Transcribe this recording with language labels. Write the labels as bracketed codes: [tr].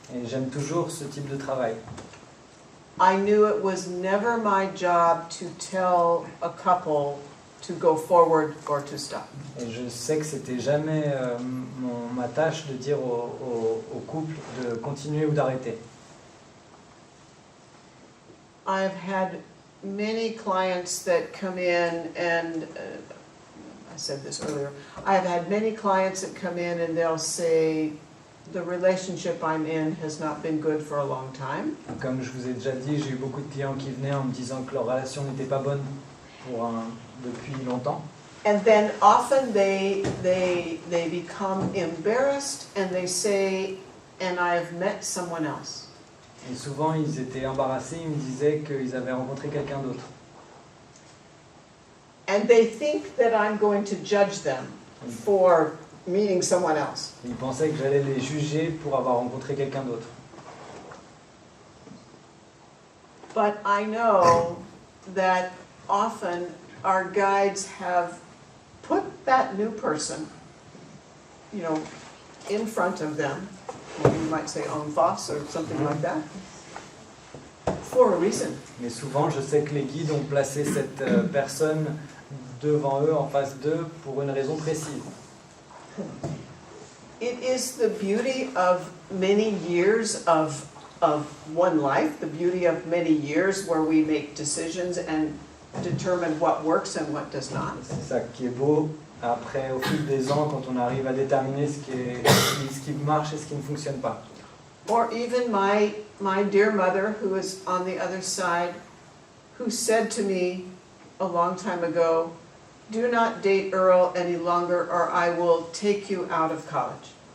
[fr] Et j'aime toujours ce type de travail. [en] I knew it was never my job to tell a couple to go forward or to stop. [fr] Et je sais que c'était jamais ma tâche de dire au couple de continuer ou d'arrêter. [en] I've had many clients that come in and I said this earlier. I've had many clients that come in and they'll say, the relationship I'm in has not been good for a long time. [fr] Comme je vous ai déjà dit, j'ai eu beaucoup de clients qui venaient en me disant que leur relation n'était pas bonne depuis longtemps. [en] And then often they become embarrassed and they say, and I've met someone else. [fr] Et souvent, ils étaient embarrassés, ils me disaient qu'ils avaient rencontré quelqu'un d'autre. [en] And they think that I'm going to judge them for meeting someone else. [fr] Ils pensaient que j'allais les juger pour avoir rencontré quelqu'un d'autre. [en] But I know that often our guides have put that new person, in front of them. You might say en face or something like that, for a reason. [fr] Mais souvent, je sais que les guides ont placé cette personne devant eux, en face d'eux, pour une raison précise. [en] It is the beauty of many years of one life, the beauty of many years where we make decisions and determine what works and what does not. [fr] C'est ça qui est beau. Après, au fil des ans, quand on arrive à déterminer ce qui marche et ce qui ne fonctionne pas. [en] Or even my dear mother, who is on the other side, who said to me a long time ago, do not date Earl any longer or I will take you out of college.